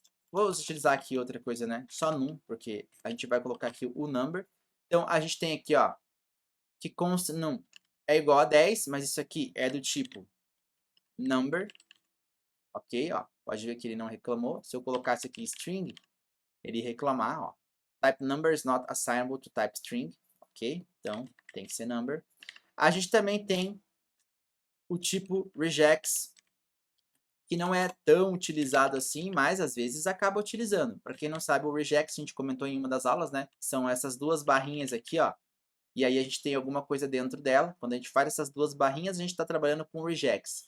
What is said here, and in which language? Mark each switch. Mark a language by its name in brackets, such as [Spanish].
[Portuguese] Vou utilizar aqui outra coisa, né? Só num, porque a gente vai colocar aqui o number. Então, a gente tem aqui, ó, que const num é igual a 10, mas isso aqui é do tipo number, ok? Ó, pode ver que ele não reclamou. Se eu colocasse aqui string, ele ia reclamar, ó. [English] Type number is not assignable to type string, ok? [Portuguese] Então, tem que ser number. A gente também tem o tipo regex, que não é tão utilizado assim, mas às vezes acaba utilizando. Para quem não sabe, o regex, a gente comentou em uma das aulas, né? São essas duas barrinhas aqui, ó. E aí a gente tem alguma coisa dentro dela. Quando a gente faz essas duas barrinhas, a gente está trabalhando com regex.